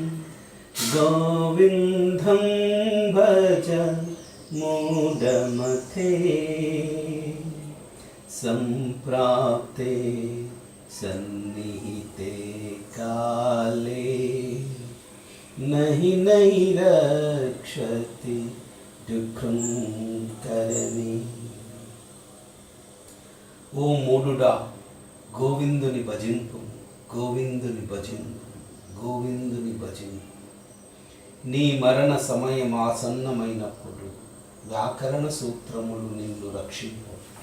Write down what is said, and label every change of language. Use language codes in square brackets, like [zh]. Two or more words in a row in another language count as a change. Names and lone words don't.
[sa] गोविंदं भज मूढमते संप्राप्ते सन्निहिते काले नहि नहि रक्षति दुःखं करणे। [te] ఓ మూడుడా, గోవిందుని భజింపు, గోవిందుని భజింపు, గోవిందుని భజింపు. నీ మరణ సమయం ఆసన్నమైనప్పుడు వ్యాకరణ సూత్రములు నిన్ను రక్షింపు.